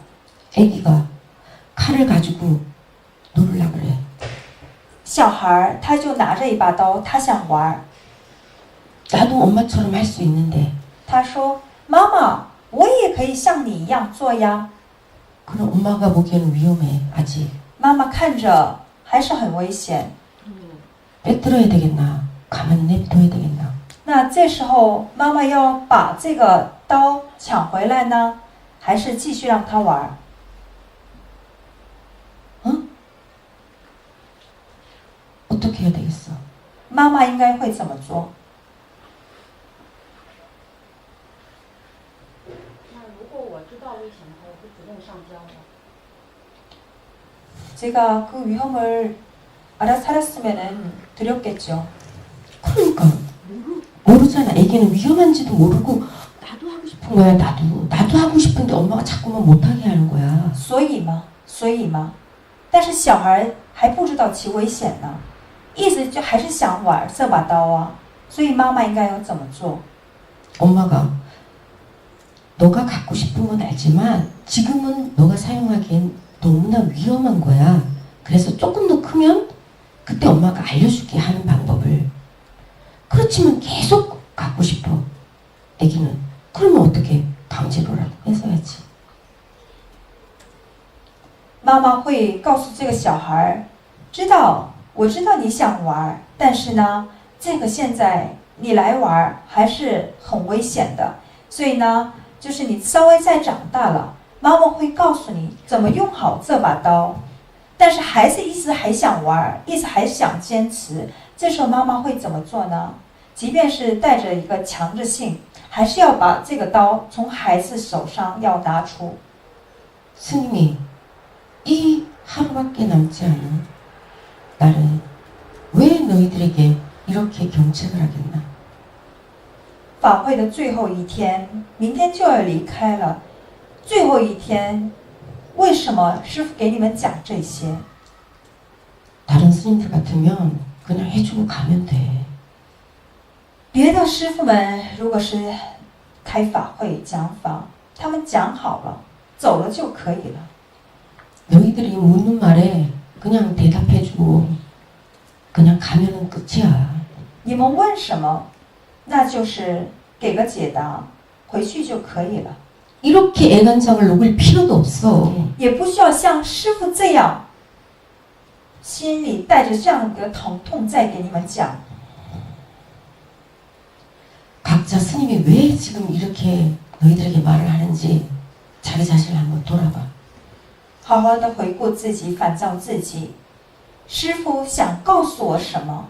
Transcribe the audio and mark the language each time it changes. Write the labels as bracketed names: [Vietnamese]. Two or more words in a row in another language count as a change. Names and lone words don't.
[Korean] 애기가 칼을 가지고 놀라 그래. [Chinese] 小孩他就拿着一把刀，他想玩。 [Korean] 나도 엄마처럼 할 수 있는데. [Chinese] 他说：“妈妈，我也可以像你一样做呀。” [Korean] 그럼 엄마가 보기에는 위험해 아직. [Chinese] 妈妈看着还是很危险。 [Korean] 빼들어야 되겠나? 가만히 내버려야 되겠나? [Chinese] 那这时候妈妈要把这个刀抢回来呢，还是继续让他玩？ [Korean] 응? 어떻게 해야 되겠어? [Chinese] 妈妈应该会怎么做？那如果我知道危险的话，我会主动上交的。 [Korean] 제가 그 위험을 알아차렸으면은 드렸겠죠. 그러니까 모르잖아. 애기는 위험한지도 모르고 나도 하고 싶은 거야. 나도 하고 싶은데 엄마가 자꾸만 못하게 하는 거야. [Chinese] 所以嘛，但是小孩还不知道其危险呢，一直就还是想玩这把刀啊，所以妈妈应该要怎么做？ [Korean] 엄마가 너가 갖고 싶은 건 알지만 지금은 너가 사용하기엔 너무나 위험한 거야. 그래서 조금 더 크면 그때 엄마가 알려줄게 하는 방법을. 그렇지만 계속 갖고 싶어. 애기는. 그러면 어떻게 강제로라도 뺏어야지. [Chinese] 妈妈会告诉这个小孩，我知道你想玩，但是呢，这个现在你来玩还是很危险的，所以呢，就是你稍微再长大了，妈妈会告诉你怎么用好这把刀。但是孩子一直还想玩，一直还想坚持，这时候妈妈会怎么做呢？即便是带着一个强制性，还是要把这个刀从孩子手上要拿出。 [Korean] 스님이 이 하루밖에 남지 않은 나를 왜 너희들에게 이렇게 경책을 하겠나? [Chinese] 法会的最后一天，明天就要离开了。最后一天，为什么师父给你们讲这些？ [Korean] 다른 스님들 같으면 그냥 해주고 가면 돼. [Chinese] 别的师父们如果是开法会讲法，他们讲好了，走了就可以了。 [Korean] 너희들이 묻는 말에 그냥 대답해주고 그냥 가면은 끝이야. [Chinese] 你们问什么，那就是给个解答，回去就可以了。 [Korean] 이렇게 애간장을 녹일 필요도 없어. [Chinese] 也不需要像师父这样，心里带着这样的疼痛再给你们讲。 [Korean] 각자 스님이 왜 지금 이렇게 너희들에게 말을 하는지 자기 자신을 한번 돌아봐. [Chinese] 好好的回顾自己，反照自己，师父想告诉我什么？